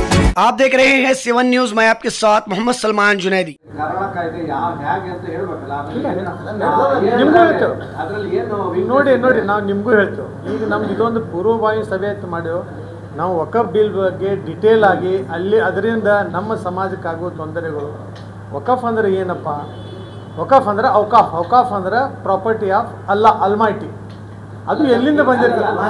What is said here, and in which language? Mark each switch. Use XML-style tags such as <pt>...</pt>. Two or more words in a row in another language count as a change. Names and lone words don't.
<hi>आप देख रहे हैं 7 न्यूज। मैं आपके साथ मोहम्मद सलमान जुनैदी।</hi> <kn>ನೋಡಿ ನಾವು ನಿಮಗೂ ಹೇಳ್ತೇವೆ ಈಗ ನಮ್ದು ಇದೊಂದು ಪೂರ್ವಭಾವಿ ಸಭೆ ಅಂತ ಮಾಡೇವು ನಾವು ವಕಫ್ ಬಿಲ್ ಬಗ್ಗೆ ಡಿಟೇಲ್ ಆಗಿ ಅಲ್ಲಿ ಅದರಿಂದ ನಮ್ಮ ಸಮಾಜಕ್ಕಾಗುವ ತೊಂದರೆಗಳು ವಕಫ್ ಅಂದ್ರೆ ಏನಪ್ಪ ವಕಫ್ ಅಂದ್ರೆ ಔಕಾಫ್ ಅಂದ್ರೆ</kn> <en>property of Allah almighty</en> <kn>ಅದು ಎಲ್ಲಿಂದ ಬಂದಿರ್ತದೆ</kn>